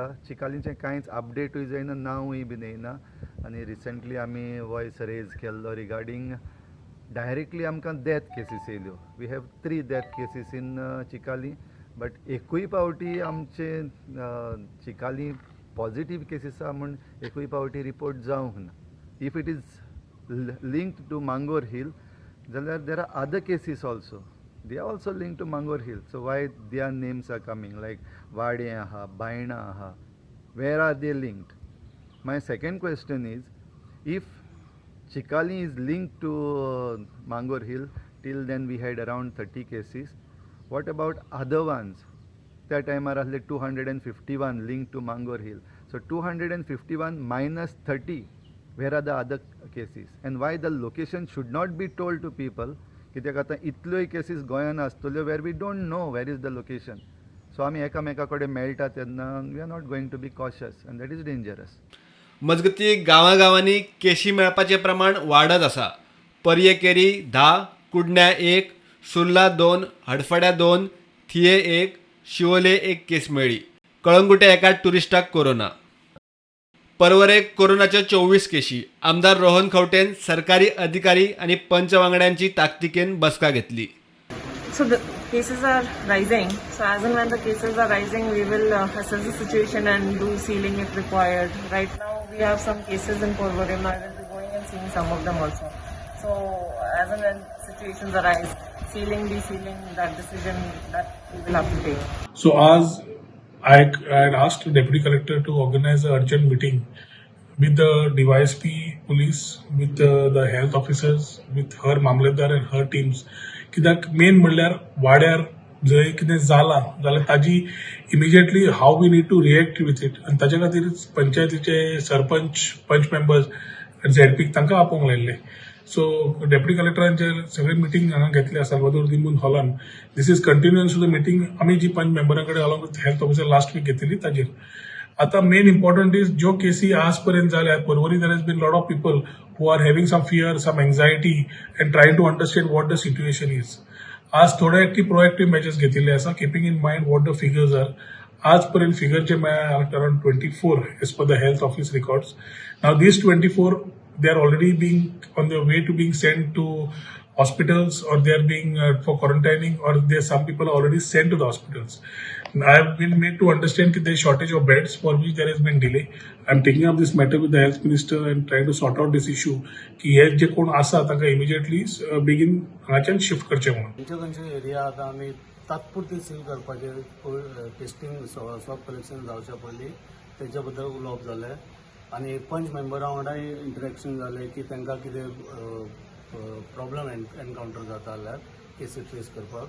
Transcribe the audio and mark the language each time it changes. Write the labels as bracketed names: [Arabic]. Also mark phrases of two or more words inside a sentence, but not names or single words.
[Konkani] चिकालीचें कांयच अपडेटूय जायना, नांवूय बीन येयना. आनी रिसंटली आमी वॉयस रेज केल्लो [English] regarding directly [Konkani] आमकां [English] death cases [Konkani] येयल्यो. [English] We have 3 death cases in Chicalim, but [Konkani] एकूय पावटी आमचे चिकाली [English] positive cases [Konkani] आहा म्हूण एकूय पावटी रिपोर्ट जावंक ना. [English] If it is linked to Mangor Hill जाल्यार there are other cases also. They are also linked to Mangor Hill. So why their names are coming like वाडे आहा, बायणा आहा, where are they linked? My second question is if Chicalim is linked to Mangor Hill, till then we had around 30 cases. What about other ones? [Konkani] त्या टायमार आसले 251 [English] link to [Konkani] मांगोर हिल. [English] सो 251 minus 30, where are the other cases? And why the location should not be told to people? [Konkani] कित्याक आतां इतल्योय केसीस गोंयांत आसतल्यो [English] where we don't know where is the location. सो [Konkani] आमी एकामेका कडेन मेळटा तेन्ना [English] we are not going to be cautious and that is dangerous. [Konkani] मजगती गांवांगांवांनी केशी मेळपाचें प्रमाण वाडत आसा. पर्येकेरी 10, कुडण्या 1, सुर्ला 2, हडफड्या 2, थिये 1, शिवोले 1 केस मेळ्ळी. कळंगुटे एका टुरिस्टाक कोरोना. परवरेक कोरोनाच्या 24 केशी. आमदार रोहन खंवटेन सरकारी अधिकारी आणि पंच वांगड्यांची ताकतिकेन बसका घेतली. [English] So the cases are rising. So as and when the cases are rising, we will assess the situation and do sealing if required. Right now, we have some cases in Porvorim. I will be going and seeing some of them also. So as and when situations arise, sealing, desealing, that decision that we will have to take. So as I had asked the Deputy Collector to organize an urgent meeting with the DYSP police, with the health officers, with her Mamlatdar and her teams. [Konkani] कित्याक मेन म्हणल्यार वाड्यार जंय कितें जालां जाल्यार ताजी इमिजिएटली [English] how we need to react with it. [Konkani] आनी ताचे खातीर पंचायतीचे सरपंच, [English] punch members, [Konkani] झेडपीक तांकां आपोवंक लायिल्ले. सो डेप्युटी कलेक्टरांचे सगळे मिटींग हांगा घेतल्या साल्वादोर दिमून हॉलान. [English] This is continuance to the meeting [Konkani] आमी जी पंच मेंबरां कडेन [English] along with health officer last week [Konkani] घेतली ताजेर. [English] आतां main important is [Konkani] ज्यो केसी आज पर्यंत जाल्यात परवरी [English] there has been lot of people who are having some fear, some anxiety and trying to understand what the situation is. [Konkani] आज थोडे [English] proactive measures [Konkani] घेतिल्ले आसा [English] keeping in mind what the figures are. [Konkani] आज पर्यंत फिगर जे मेळ्ळ्या [English] around 24 as per the health office records. Now these 24 they are already being on their way to being sent to hospitals, or they are being for quarantining, or there some people are already sent to the hospitals. I have been made to understand that there is shortage of beds, for which there has been delay. I am taking up this matter with the health minister and trying to sort out this issue. [Konkani] की हे जे कोण आसा तांकां इमिजिएटली बेगीन हांगाच्यान शिफ्ट करचें म्हणून. खंयचे एरिया आतां आमी तात्पुरती सील करपाचे [English] testing swab collection [Konkani] जावच्या पयलीं तेच्या बद्दल उलोवप जालें आनी पंच मेंबरां वांगडाय इंटरेक्शन जालें की तांकां कितें [English] problem encounter [Konkani] जाता जाल्यार केसी ट्रेस करपाक.